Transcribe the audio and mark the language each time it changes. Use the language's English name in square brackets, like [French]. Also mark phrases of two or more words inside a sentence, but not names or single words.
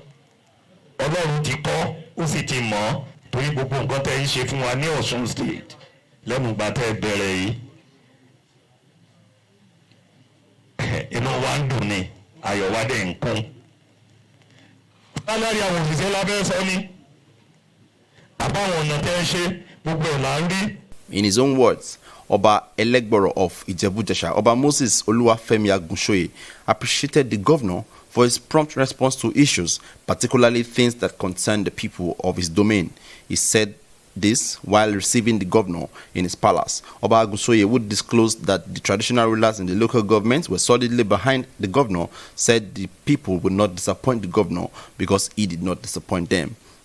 [Yoruba] Ọlọ́run ti kọ́ ó sì ti mọ̀ torí gbogbo nǹkan tẹ́ ń ṣe fún wa ní Ọ̀ṣun state lẹ́nu ìgbà tẹ́ bẹ̀rẹ̀ yìí inú wa ń dùn ni ayọ̀ wa dẹ̀ ń kún. Sálárì àwọn òṣìṣẹ́ lábẹ́ sọ ni àbáwọn ọ̀nà tẹ́ ń ṣe gbogbo ẹ̀ là ń rí. [English] In his own words, Oba Elegboro of Ijebu-Jesha, Oba Moses Oluwafemi Agunshoye, appreciated the governor for his prompt response to issues, particularly things that concern the people of his domain. He said this while receiving the governor in his palace. Oba Agunshoye would disclose that the traditional rulers in the local government were solidly behind the governor, said the people would not disappoint the governor because he did not disappoint them.